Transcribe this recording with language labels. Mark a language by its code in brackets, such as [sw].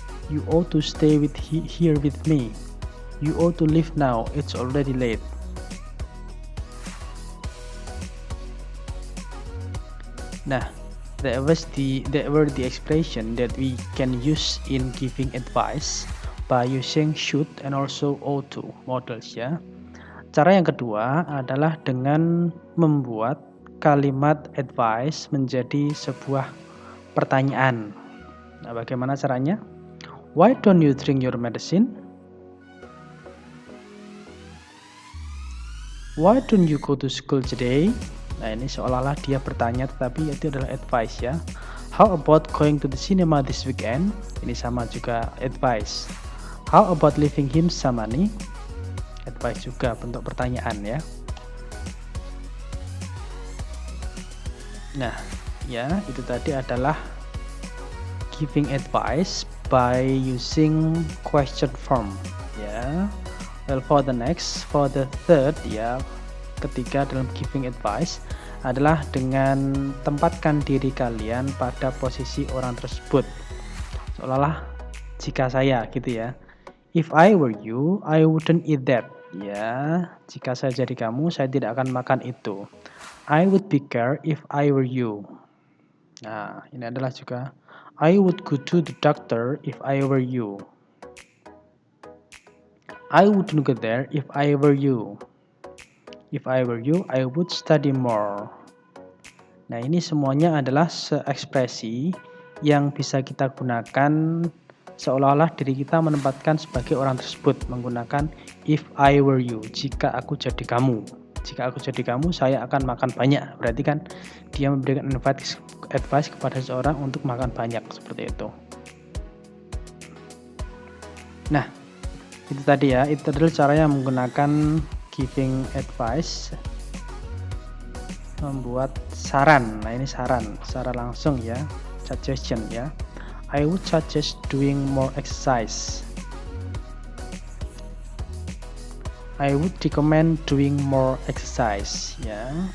[en] You ought to stay here with me. You ought to leave now. It's already late. Nah, that were the expression that we can use in giving advice by using should and also ought to models, ya. [id] Cara yang kedua adalah dengan membuat kalimat advice menjadi sebuah pertanyaan. Nah, bagaimana caranya? [en] Why don't you drink your medicine? Why don't you go to school today? [id] Nah, ini seolah-olah dia bertanya tetapi itu adalah advice, ya. [en] How about going to the cinema this weekend? [id] Ini sama juga advice. [en] How about leaving him some money? [id] Advice juga, bentuk pertanyaan, ya. Nah, ya, itu tadi adalah [en] giving advice by using question form, [id] ya. [en] Well, for the third, [id] ya, ketiga dalam giving advice adalah dengan tempatkan diri kalian pada posisi orang tersebut. Seolah-olah jika saya gitu, ya. [en] If I were you, I wouldn't eat that. [id] Ya, jika saya jadi kamu, saya tidak akan makan itu. [en] I would be care if I were you. [id] Nah, ini adalah juga [en] I would go to the doctor if I were you. I wouldn't go there if I were you. If I were you, I would study more. [id] Nah, ini semuanya adalah ekspresi yang bisa kita gunakan seolah-olah diri kita menempatkan sebagai orang tersebut menggunakan [en] if I were you, [id] jika aku jadi kamu. Jika aku jadi kamu, saya akan makan banyak. Berarti kan dia memberikan advice kepada seseorang untuk makan banyak, seperti itu. Nah, itu tadi, ya. Itu adalah caranya menggunakan [en] giving advice, [id] membuat saran. Nah, ini saran secara langsung, ya. Suggestion, ya. [en] I would suggest doing more exercise. I would recommend doing more exercise, ya.